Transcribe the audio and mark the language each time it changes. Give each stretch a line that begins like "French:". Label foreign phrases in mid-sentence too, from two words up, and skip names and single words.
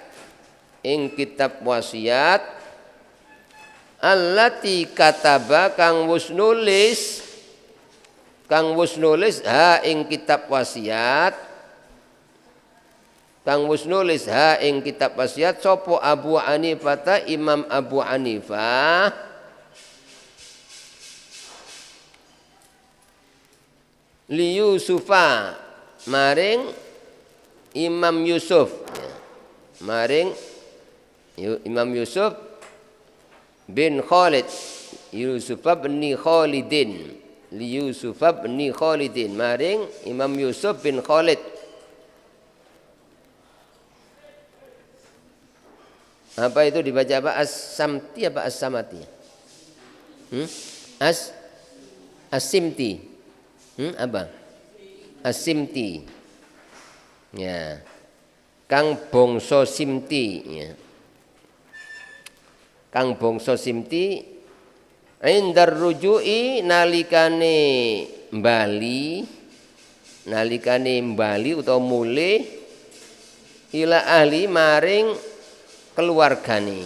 Arabic: التي كتب
Javanese: kang wis nulis ha ing kitab wasiat, kang wis nulis ha ing kitab wasiat sapa Abu Hanifah, Imam Abu Hanifah, li Yusufa maring Imam Yusuf, maring Imam Yusuf bin Khalid, Yusuf bin Khalidin, li Yusuf bin Khalidin maring Imam Yusuf bin Khalid.
Indonesian: Apa itu dibaca apa? As-Samti apa As-Samati? As-Simti. Apa? As-Simti.
Javanese: Ya. Kang bangsa Simti, ya. Kang bangsa Simti indar ruju'i nalikane mbali utawa mulih
Arabic: إلى أهل
Javanese: maring keluargane.